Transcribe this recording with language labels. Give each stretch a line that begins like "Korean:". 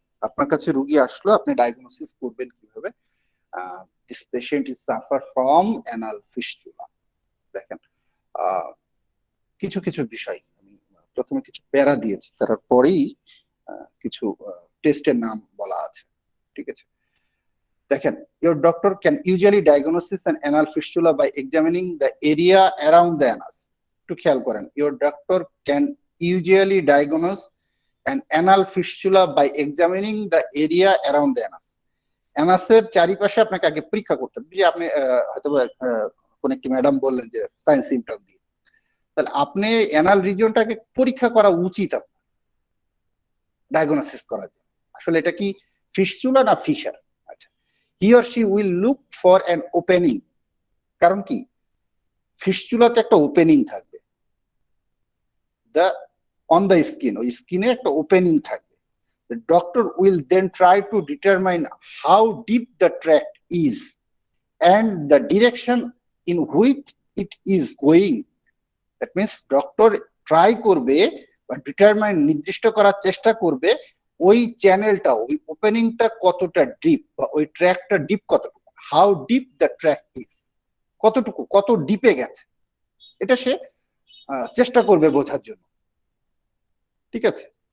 Bangla: আপনার কাছে রুগী আসলো, আপনি ডায়াগনোসিস করবেন কিভাবে?
English: This patient is suffer from anal fistula.
Bangla: দেখেন কিছু কিছু বিষয় আমি প্রথমে কিছু প্যারা দিয়েছি, তারপরেই কিছু টেস্টের নাম বলা আছে, ঠিক আছে? দেখেন,
English: your doctor can usually diagnose an anal fistula by examining the area around the anus.
Bangla: একটু খেয়াল করেন,
English: your doctor can usually diagnose an anal fistula by examining the area around the anus.
Bangla: অ্যানাসের চারিপাশে আপনাকে আগে পরীক্ষা করতে হবে। যে আপনি হয়তো কোন একটি ম্যাডাম বললেন যে সাইন সিমটম দিয়ে, তাহলে আপনি অ্যানাল রিজিয়নটাকে পরীক্ষা করা উচিত আপনার ডায়াগনোসিস করার জন্য। আসলে এটা কি ফিস্টুলা না ফিশার? আচ্ছা,
English: He or she will look for an opening.
Bangla: কারণ কি, ফিস্টুলাতে একটা ওপেনিং থাকবে, দা অন দ্য স্কিন, ওই স্কিনে একটা ওপেনিং থাকবে।
English: The doctor will then try to determine how deep the tract is and the direction in which it is going. That means doctor try
Bangla: করবে বা ডিটারমাইন, নির্দিষ্ট করার চেষ্টা করবে ওই চ্যানেলটা, ওই ওপেনিংটা কতটা ডিপ, বা ওই ট্র্যাকটা ডিপ কতটুকু,
English: how deep the track is,
Bangla: কতটুকু, কত ডিপে গেছে, এটা সে চেষ্টা করবে বোঝার জন্য, ঠিক আছে?